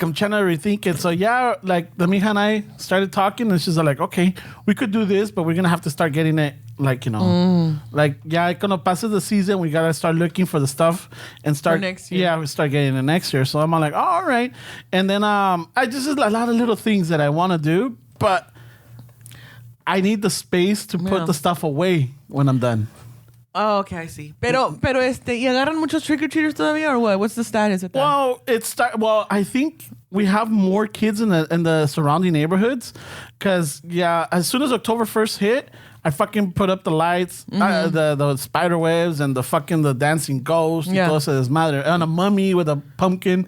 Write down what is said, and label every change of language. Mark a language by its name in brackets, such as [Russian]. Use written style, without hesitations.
[English] I'm trying to rethink it. So yeah, like the mija and I started talking, and she's like, okay, we could do this, but we're gonna have to start getting it, like, you know, like yeah, [Spanish] cuando pases [English] the season, we gotta start looking for the stuff and start next year. Yeah, we start getting it next year. So I'm like, oh, all right. And then I just a lot of little things that I want to do, but I need the space to put Yeah. the stuff away when I'm done. Oh, okay, I see. [Spanish] Pero ¿y agarran muchos trick-or-treaters todavía [English] or what? What's the status of that? Well, I think we have more kids in the surrounding neighborhoods because as soon as October 1st hit, I fucking put up the lights, the spider webs, and the dancing ghost, [Spanish] y todo ese desmadre, [English] and a mummy with a pumpkin.